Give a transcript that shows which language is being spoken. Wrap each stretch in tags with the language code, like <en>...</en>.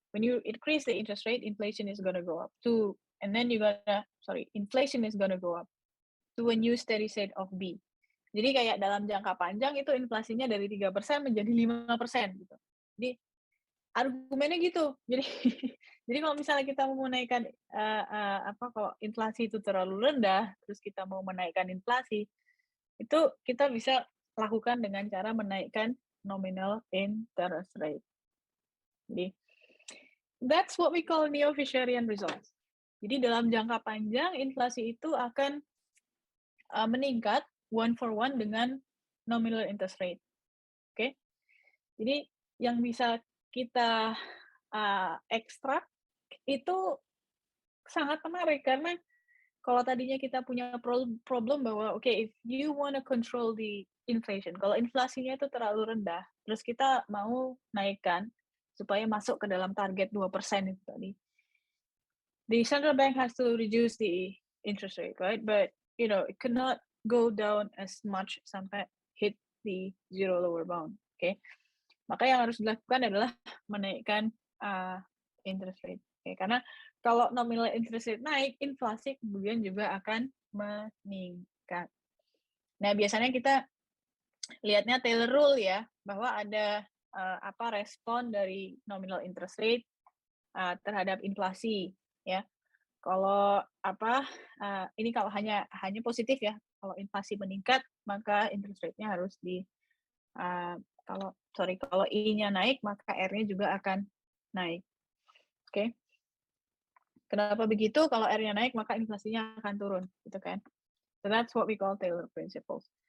<en>When you increase the interest rate, inflation is gonna go up to, and then inflation is gonna go up to a new steady state of B.</en> <id>Jadi kayak dalam jangka panjang itu inflasinya dari 3% menjadi 5% gitu. Jadi argumennya gitu. Jadi kalau misalnya kita mau menaikkan kalau inflasi itu terlalu rendah, terus kita mau menaikkan inflasi, itu kita bisa lakukan dengan cara menaikkan nominal interest rate. Jadi</id> <en>that's what we call neo-Fisherian results.</en> <id>Jadi dalam jangka panjang inflasi itu akan meningkat</id> <en>one for one</en> <id>dengan nominal interest rate. Oke. Jadi yang bisa kita ekstrak itu sangat menarik karena kalau tadinya kita punya problem bahwa</id> <en>if you want to control the inflation,</en> <id>kalau inflasinya itu terlalu rendah, terus kita mau naikkan supaya masuk ke dalam target 2% itu tadi.</id> <en>The central bank has to reduce the interest rate, right? But it cannot go down as much</en> <id>sampai</id> <en>hit the zero lower bound. Okay?</en> <id>Maka yang harus dilakukan adalah menaikkan interest rate. Okay? Karena kalau nominal interest rate naik, inflasi kemudian juga akan meningkat. Nah, biasanya kita lihatnya Taylor rule ya, bahwa ada respon dari nominal interest rate terhadap inflasi ya. Kalau ini kalau hanya positif ya. Kalau inflasi meningkat, maka interest rate-nya harus kalau I-nya naik, maka R-nya juga akan naik. Oke. Kenapa begitu? Kalau R-nya naik, maka inflasinya akan turun, gitu kan?</id> <en>So that's what we call Taylor principles.</en>